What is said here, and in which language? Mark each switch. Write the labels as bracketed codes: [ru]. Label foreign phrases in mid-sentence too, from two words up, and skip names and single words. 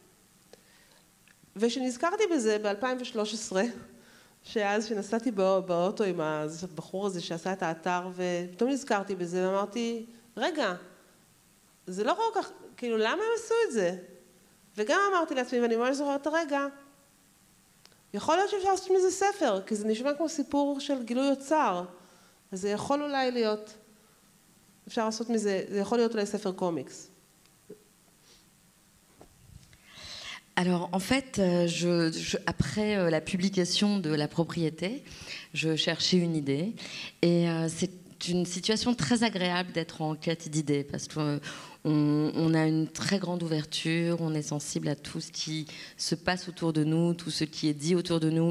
[he] ושנזכרתי בזה ב-2013, שאז שנסעתי באוטו עם הבחור הזה שעשה את האתר, ופתאום נזכרתי בזה ואמרתי, רגע, זה לא כל כך, כאילו למה הם עשו את זה? וגם אמרתי לעצמי, ואני ממש זוכרת את הרגע, יכול להיות שאפשר לעשות מזה ספר, כי זה נשמע כמו סיפור של גילוי אוצר. אז זה יכול אולי להיות, אפשר לעשות מזה, זה יכול להיות אולי ספר קומיקס. [fr] Alors en fait, après la publication de La Propriété, je cherchais une idée et c'est une situation très agréable d'être en quête d'idées parce qu'on a une très grande ouverture, on est sensible à tout ce qui se passe autour de nous, tout ce qui est dit autour de nous.